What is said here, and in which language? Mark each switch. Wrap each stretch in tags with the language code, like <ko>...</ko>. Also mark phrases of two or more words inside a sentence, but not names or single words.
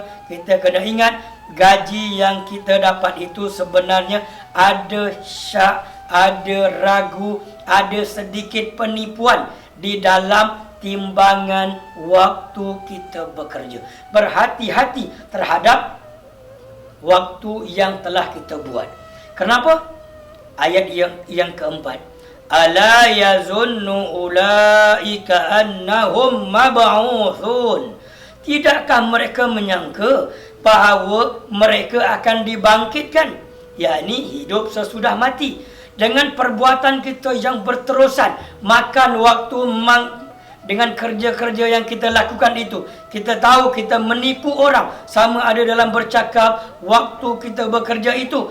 <ms>Kita kena ingat, gaji yang kita dapat itu sebenarnya ada syak, ada ragu, ada sedikit penipuan di dalam timbangan waktu kita bekerja. Berhati-hati terhadap waktu yang telah kita buat. Kenapa? Ayat yang keempat.</ms> <ar>ألا يظن أولئك أنهم مبعوثون.</ar> <ms>Tidakkah mereka menyangka bahawa mereka akan dibangkitkan, yakni hidup sesudah mati. Dengan perbuatan kita yang berterusan, makan waktu dengan kerja-kerja yang kita lakukan itu, kita tahu kita menipu orang, sama ada dalam bercakap, waktu kita bekerja itu.</ms>